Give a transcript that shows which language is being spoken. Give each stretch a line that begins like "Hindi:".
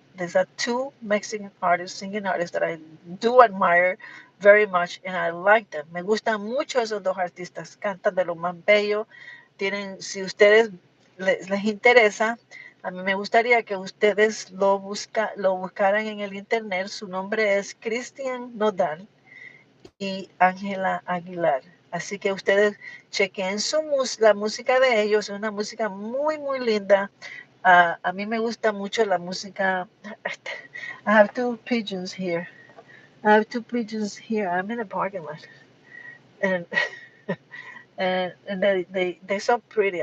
English: These are two Mexican artists, singing artists that I do admire very much, and I like them.
Spanish: Me gustan mucho esos dos artistas, cantan de lo más bello. Si ustedes les interesa, a mí me gustaría que ustedes lo buscaran en el internet. Su nombre es Cristian Nodal y Ángela Aguilar. Así que ustedes chequen la música de ellos. Es una música muy, muy linda. A mí me gusta mucho la música.
English: I have two pigeons here. I'm in a parking lot, and and they're so pretty.